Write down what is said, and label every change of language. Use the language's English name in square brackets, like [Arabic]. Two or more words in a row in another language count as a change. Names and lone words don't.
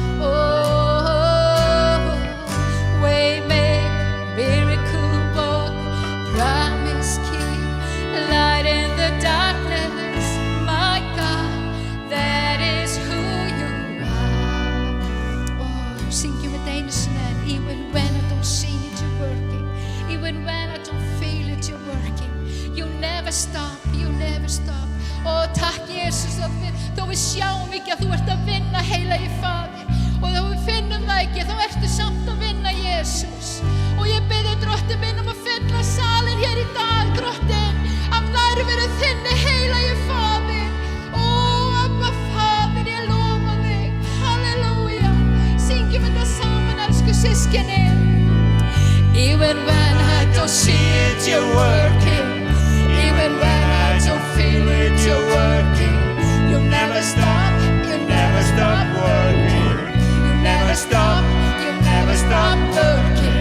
[English] Oh, waymaker, miracle worker, promise keep, light in the darkness. My God, that is who you are. [Icelandic] Oh, syngjum við einu sinni enn. [English] Even when I don't see it, you're working. Even when I don't feel it, you're working. You never stop, you never stop. [Icelandic] Ó, takk Jesus að þó við sjáum ekki að þú ert að vinna, heilagi Faðir, og þó við finnum það ekki, þá ertu samt að vinna, Jesus. Og ég bið Drottinn minn að fylla salinn hér í dag, Drottinn, af nærveru þinni, heilagi Faðir. Ó, Abba Faðir, ég lofa þig, halleluja. Syngjum þetta saman, elsku systkini. [English] Even when I don't see it, you're working. Even when I don't feel it, you're working. You never stop, you never stop working. You never stop, you never stop working.